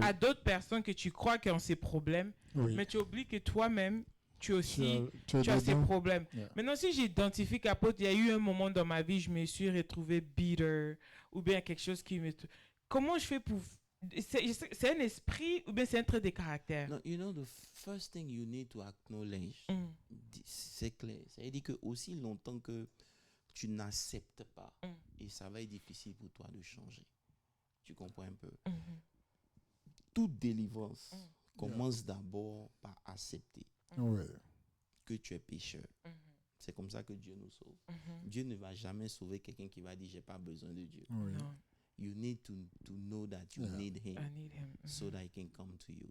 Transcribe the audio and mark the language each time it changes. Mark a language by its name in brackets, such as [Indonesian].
[French] à d'autres personnes que tu crois qui ont ces problèmes, Oui. mais tu oublies que toi-même, tu aussi, tu as tu as ces dedans. problèmes. [English] Yeah. [French] Maintenant, si j'identifie qu'apôtre, il y a eu un moment dans ma vie, je me suis retrouvé bitter, ou bien quelque chose qui me... Comment je fais pour... C'est un esprit, ou bien c'est un trait de caractère? [English] No, you know, the first thing you need to acknowledge, Mm. [French] c'est clair. Ça veut dire que aussi longtemps que tu n'acceptes pas, et ça va être difficile pour toi de changer. Tu comprends un peu? Mhm. Toute délivrance commence d'abord par accepter Oui. que tu es pécheur. Mhm. C'est comme ça que Dieu nous sauve. Mhm. Dieu ne va jamais sauver quelqu'un qui va dire j'ai pas besoin de Dieu. Oui. Non, [English] You need to know that you Yeah. need him. I need him. So that he can come to you.